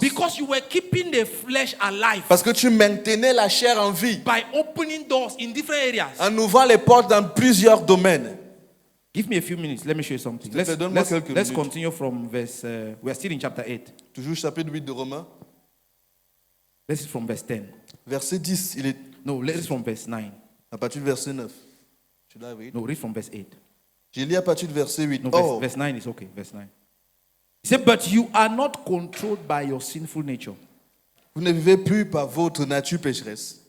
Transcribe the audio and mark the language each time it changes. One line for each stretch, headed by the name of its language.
English: Because you were keeping the flesh alive
French: Parce que tu maintenais la chair en vie
English: by opening doors in different areas.
French: en ouvrant les portes dans plusieurs domaines.
English: Give me a few minutes. Let me show you something.
French: S'il te plaît, donne-moi quelques
English: Let's
French: minutes.
English: continue from verse. We are still in chapter 8.
French: Toujours chapitre 8 de Romains,
English: Let's see from verse 10.
French: verset 10. Il est
English: No, let's from verse 9.
French: à partir du verset 9. Tu l'as vu?
English: No, read from verse 8.
French: J'ai lu à partir du verset 8.
English: No,
French: Or,
English: verse 9 is okay. Verse 9. He said, but you are not controlled by your sinful nature.
French: vous ne vivez plus par votre nature pécheresse.